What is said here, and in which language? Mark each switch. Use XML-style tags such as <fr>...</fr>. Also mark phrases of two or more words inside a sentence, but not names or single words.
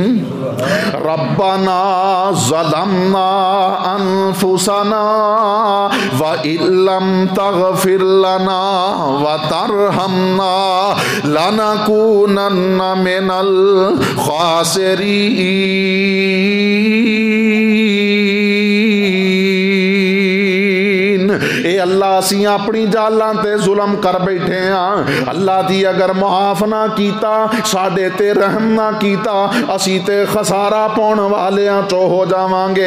<ar>ربنا ظلمنا أنفسنا وإن لم تغفر لنا وترحمنا لنكونن من الخاسرين.</ar> <pa>اے اللہ اسیں اپنی جالاں تے ظلم کر بیٹھے ہاں، اللہ دی اگر معاف نہ کیتا، ساڈے تے رحم نہ کیتا، اسی تے خسارہ پاؤن والیاں چو ہو جاواں گے.</pa>